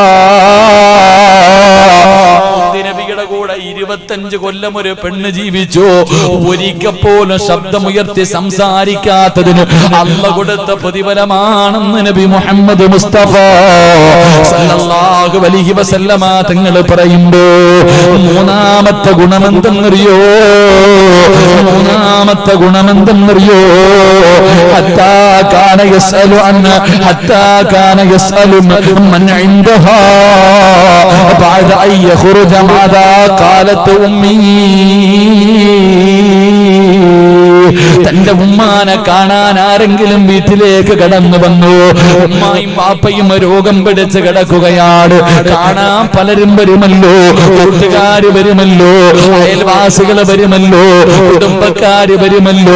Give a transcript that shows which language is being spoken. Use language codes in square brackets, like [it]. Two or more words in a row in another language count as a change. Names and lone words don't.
[ml] നബിയുടെ കൂടെ 25 കൊല്ലം ഒരു പെണ്ണ് ജീവിച്ചു, ഒരിക്കൽ പോലും ശബ്ദമുയർത്തി സംസാരിക്കാത്തതിന് അല്ലാഹു കൊടുത്ത പ്രതിഫലമാണെന്ന് നബി മുഹമ്മദ് മുസ്തഫ [ar] صلى الله عليه وسلم [ml] തങ്ങൾ പറയുമ്പോ മൂന്നാമത്തെ ഗുണമെന്തെന്നറിയോ? [ar] حتى كان يسأل من عندها بعد أن يخرج ماذا قالت أمي. [ml] തന്റെ ഉമ്മാനെ കാണാൻ ആരെങ്കിലും വീട്ടിലേക്ക് കടന്നു വന്നു, ഉമ്മായും പാപ്പയും രോഗം പിടിച്ച് കിടക്കുകയാണ്, കാണാൻ പലരും വരുമല്ലോ, കൂട്ടുകാര് വരുമല്ലോ, അയൽവാസികൾ വരുമല്ലോ, കുടുംബക്കാര് വരുമല്ലോ.